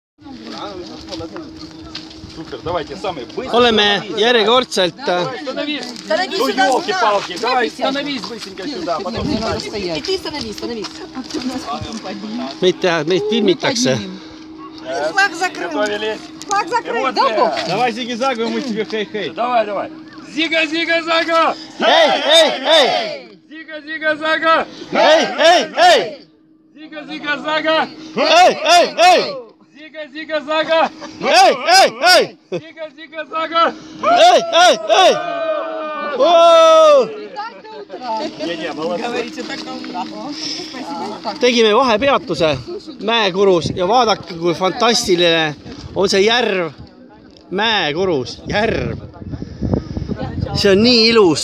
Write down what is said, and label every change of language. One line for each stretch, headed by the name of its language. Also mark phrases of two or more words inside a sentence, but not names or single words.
Russian: Super, давайте самые быстрые.
Estonian: Oleme järjekordselt
Russian: Ёлки-палки, давай становись быстренько сюда. И ты становись.
Estonian: meid filmitakse.
Russian: Флаг закрыл. Готовились? Флаг закрыл. Давай зигзагу, мы тебе хей-хей. Давай. Зига-зига-зага! Эй! Зига-зига-зага! Эй! Зига-зига-зага! Эй! Зига-зига-зага! Эй! Зига-зига-зага! Эй! Oo!
Estonian: Tegime vahepeatuse Mäekurus ja vaadake, kui fantastiline on see järv. Mäekurus, järv. See on nii ilus.